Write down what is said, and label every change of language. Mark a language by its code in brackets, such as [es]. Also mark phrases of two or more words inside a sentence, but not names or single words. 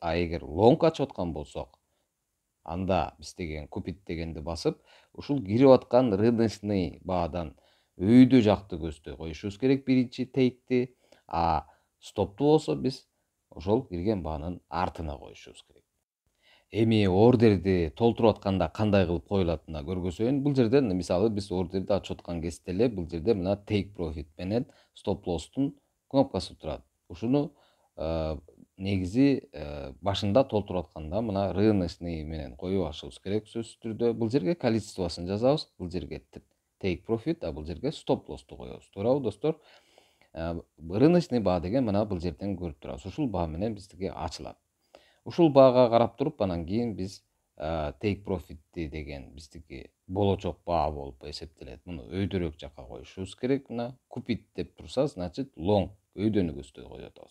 [ky] Эгер лонг ачып аткан болсок, анда биз деген купить дегенди басып, ушул кирип аткан рыночный баадан өйдө жакты көздөй коюшубуз керек биринчи тейкти. Стопту болсо биз ошол кирген баанын артына коюшубуз керек. Эми ордерди толтуруп атканда кандай кылып коюлатына көргөзөйүн. Бул жерден мисалы биз ордерди ачып аткан кезде эле бул жерде мына [en] take profit [ky] менен [en] stop loss'тун [ky] кнопкасы турат. Ушуну негизи башында толтуруп атканда мына рыночный менен коюп алышыбыз керек сөзсүз түрдө. Бул жерге количествосын жазабыз, бул жерге [en] take profit, [ky] бул жерге [en] stop loss'ту [ky] коебуз. Туурабы достор? Рыночный баа деген мына бул жерден көрүп турабыз. Ушул баа менен биздике ачылат. Ушул баага карап туруп, анан кийин биз [en] take profit'ти [ky] деген биздики болочок баа болуп эсептелет. Муну өйдөрөөк жакка коюшубуз керек. Мына купить деп турса, значит long өйдөнү көздөй коюп атабыз.